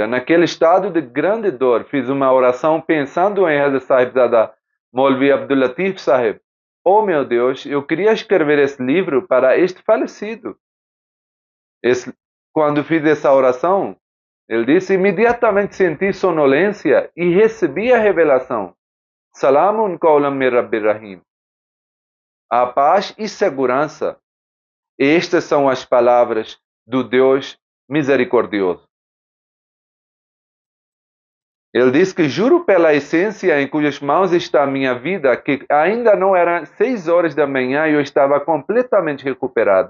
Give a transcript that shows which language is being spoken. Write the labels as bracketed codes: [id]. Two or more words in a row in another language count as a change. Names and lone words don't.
[pt] Naquele estado de grande dor, fiz uma oração pensando em Hazrat Sahib Zada Maulvi Abdul Latif Sahib. Oh meu Deus, eu queria escrever esse livro para este falecido. Quando fiz essa oração, ele disse: imediatamente senti sonolência e recebi a revelação. [ar] سلام قولا من رب رحيم. [pt] A paz e segurança. Estas são as palavras do Deus misericordioso. Ele diz que juro pela essência em cujas mãos está a minha vida, que ainda não eram 6 horas da manhã e eu estava completamente recuperado.